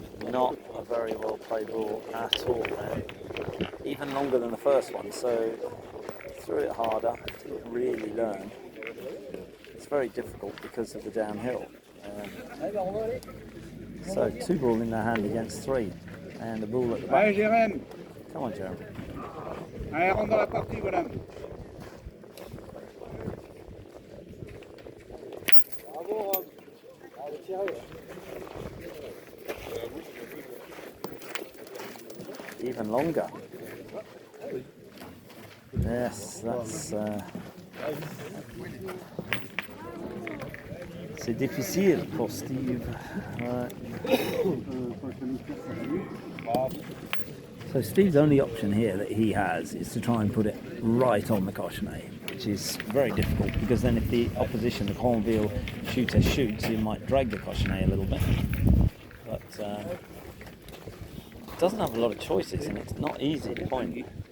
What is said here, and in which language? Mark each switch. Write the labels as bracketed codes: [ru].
[en] Not a very well played ball at all, man. Even longer than the first one, so threw it harder, didn't really learn. It's very difficult because of the downhill. So 2 balls in their hand against 3, and the ball at the back. Come on, Jeremy. [fr] Allez, rentre dans la partie, voilà. Bravo, Rob. Allez, tirez. [en] Even longer. Yes, that's... [fr] c'est difficile pour Steve. [en] So Steve's only option here that he has is to try and put it right on the cochonnet, which is very difficult because then if the opposition, the Grandville shooter shoots, he might drag the cochonnet a little bit. But it doesn't have a lot of choices and it's not easy to point.